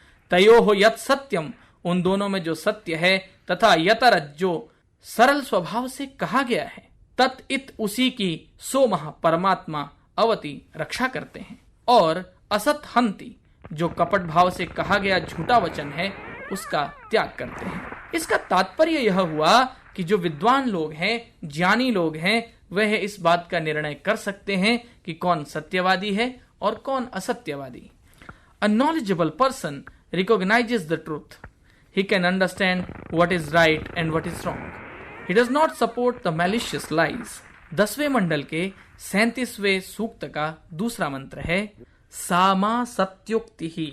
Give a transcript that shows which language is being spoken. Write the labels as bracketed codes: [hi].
[sa] तयो हो यत सत्यम [hi] उन दोनों में जो सत्य है, तथा यतरज जो सरल स्वभाव से कहा गया है, तत् इत उसी की सोमः परमात्मा अवति रक्षा करते हैं, और असत हंति जो कपट भाव से कहा गया झूठा वचन है उसका त्याग करते हैं। इसका तात्पर्य यह हुआ कि जो विद्वान लोग हैं, ज्ञानी लोग हैं, वह इस बात का निर्णय कर सकते हैं कि कौन सत्यवादी है और कौन असत्यवादी। [en] A knowledgeable person recognizes the truth. He can understand what is right and what is wrong. He does not support the malicious lies. [hi] 10वें मंडल के 37वें सूक्त का दूसरा मंत्र है, सामा सत्योक्तिः